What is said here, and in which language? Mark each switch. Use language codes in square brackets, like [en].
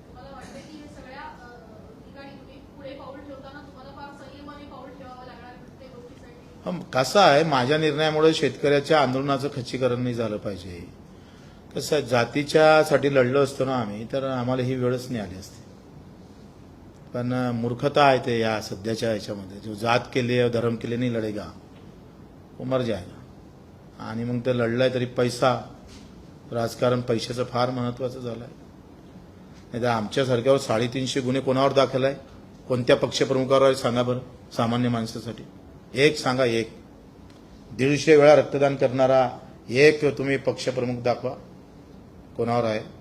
[mr] तुम्हाला वाटतं की हे सगळ्या ठिकाणी तुम्ही पुढे पाऊल ठेवताना तुम्हाला फार संयमाने पाऊल ठेवावं लागणार आहे प्रत्येक गोष्टीसाठी? कसं आहे, माझ्या निर्णयामुळे शेतकऱ्याच्या आंदोलनाचं खच्चीकरण नाही झालं पाहिजे. कसं आहे, जातीच्यासाठी लढलो असतो ना आम्ही तर आम्हाला ही वेळच नाही आली असती. पण मूर्खता आहे ते या सध्याच्या ह्याच्यामध्ये. [hi] जो जात के लिए धर्म के लिए नहीं लढेगा वो मर जाएगा. [mr] आणि मग ते लढलंय तरी पैसा, राजकारण पैशाचं फार महत्वाचं झालंय. नाही तर आमच्यासारख्यावर 350 गुन्हे कोणावर दाखल आहे, कोणत्या पक्षप्रमुखावर आहे सांगा बरं. सामान्य माणसासाठी एक सांगा, एक 150 वेळा रक्तदान करणारा एक तुम्ही पक्षप्रमुख दाखवा कोणावर आहे.